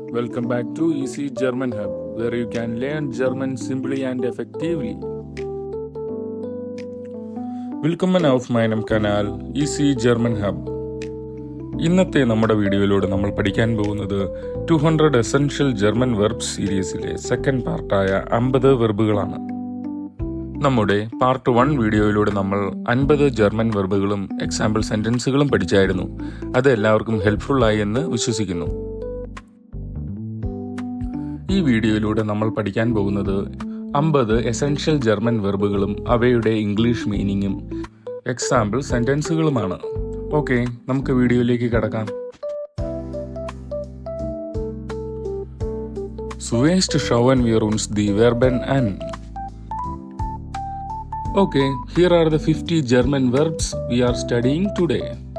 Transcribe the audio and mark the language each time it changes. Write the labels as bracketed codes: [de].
[en] Welcome back to Easy German Hub, where you can learn German simply and effectively. [de] Willkommen auf meinem Kanal Easy German Hub. [ml] ഇന്നത്തെ നമ്മുടെ വീഡിയോയിലൂടെ നമ്മൾ പഠിക്കാൻ പോകുന്നത് 200 essential German verbs സീരീസിലെ second പാർട്ടായ 50 വെർബുകളാണ്. നമ്മുടെ part 1 വീഡിയോയിലൂടെ നമ്മൾ 50 ജർമ്മൻ വെർബുകളും എക്സാമ്പിൾ സെന്റൻസുകളും പഠിച്ചായിരുന്നു. അത് എല്ലാവർക്കും ഹെൽപ്ഫുള്ളായി എന്ന് വിശ്വസിക്കുന്നു. ഈ വീഡിയോയിലൂടെ നമ്മൾ പഠിക്കാൻ പോകുന്നത് 50 എസൻഷ്യൽ ജർമ്മൻ വെർബുകളും അവയുടെ ഇംഗ്ലീഷ് മീനിങ്ങും എക്സാമ്പിൾ സെന്റൻസുകളുമാണ്. ഓക്കെ, നമുക്ക് വീഡിയോയിലേക്ക് കടക്കാം. [de] Zuerst schauen wir uns die Verben an. [en] Okay, here are the 50 German verbs we are studying today.